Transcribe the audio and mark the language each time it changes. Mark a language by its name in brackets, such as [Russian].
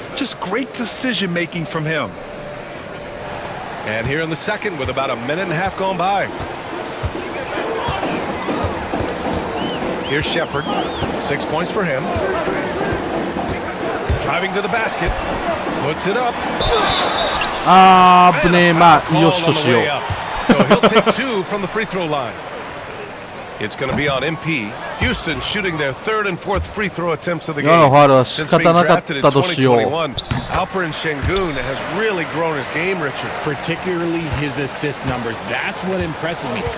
[English] Just great decision making from him. And here in the second with about a minute and a half gone by. Here's Shepard, 6 points for him. Driving to the basket, puts it up. [Japanese] 危ねえ、まあよしとしよう。 [English] So he'll take 2 from the free throw line. It's going to be on MP. Houston shooting their 3rd and 4th free throw attempts of the game. Since being drafted in 2021, Alperon Şengün has really grown his game, Richard. Particularly his assist numbers. That's what impresses me.